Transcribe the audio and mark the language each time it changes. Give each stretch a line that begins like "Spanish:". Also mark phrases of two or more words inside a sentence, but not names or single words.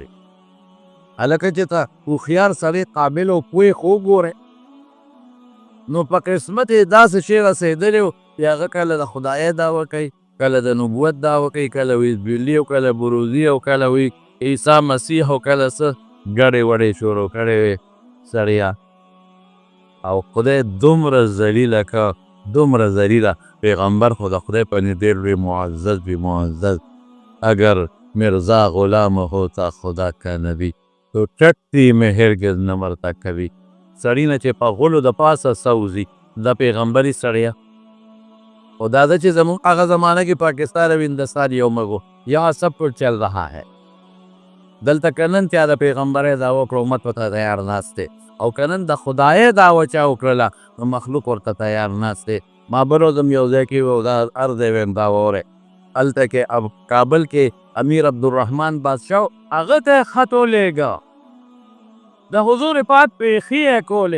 Pashto: هلکه چې ته هوښیار سړی قابل او پوه خو وګورئ نو په قسمت یې داسې شی رسېدلی و چې هغه کله د خدایۍ دعوه کوي، کله د نبوت دعوه کوي، کله وی بیلي او کله بروزي او کله وی عیسی مسیح او کله څه ګډې وډې شروع کړې وې سړیا. او خدای دومره ذلیله که دومره ذلیله پیغمبر خو د خدای په نظر وی معزز
Urdu: اگر مرزا غلام ہوتا خدا کا نبی تو ټټي میں هرگز نه مرتا
Pashto: کوي. سړی نه چې په غولو د پاسه سوځي د پیغمبري سړیه. خو دا ده چې زموږ هغه زمانه کې پاکستان او هندوستان یو مګو،
Urdu: یہاں سب کچھ چل رہا ہے.
Pashto: دلته که نن چا د پیغمبرۍ دعوه کړه امت ورته تیار ناست دی، او که نن د خدایۍ دعوه چا وکړله نو مخلوق ورته تیار ناست دی. ما بل ورځ هم یو ځای کې و دا هر ځای ویم دا واورئ، هلته کې کابل کې امیر عبدالرحمن بادشاه هغه ته خط ولېږه، د حضور پاک پېښې یې کولې.